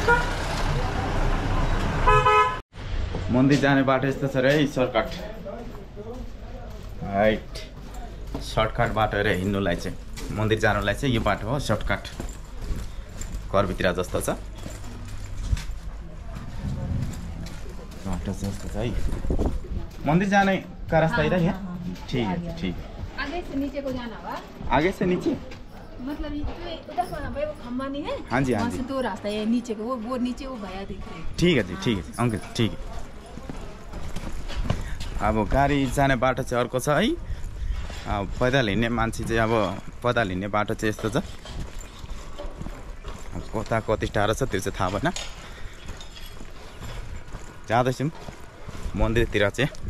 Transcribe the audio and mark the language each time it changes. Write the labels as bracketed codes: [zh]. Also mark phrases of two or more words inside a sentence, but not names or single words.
[ne] मन्दिर जाने बाटो यस्तो छ रे, [en] shortcut right. [ne] सर्टकट बाटो रे हिँड्नुलाई चाहिँ, मन्दिर जानुलाई चाहिँ यो बाटो हो सर्टकट। घरभित्र जस्तो छ बाटो जस्तो छ है। [hi] मंदिर जाने का रास्ता इधर है। ठीक है ठीक है। आगे से नीचे को जाना होगा। आगे से नीचे मतलब ये उधर भाई वो खम्बा नहीं है। हाँ जी, हाँ वहाँ जी। से 2 रास्ता है नीचे को, वो नीचे वो भैया दिख रहे हैं। ठीक है जी, ठीक है अंकल, ठीक है। [ne] अब गाडी जाने बाटो चाहिँ अर्को छ है। पैदल हिँड्ने मान्छे चाहिँ अब पैदल हिँड्ने बाटो चाहिँ यस्तो छ। अब कता कति टाढो छ त्यो चाहिँ थाहा भएन। जाँदैछौँ मन्दिरतिर चाहिँ।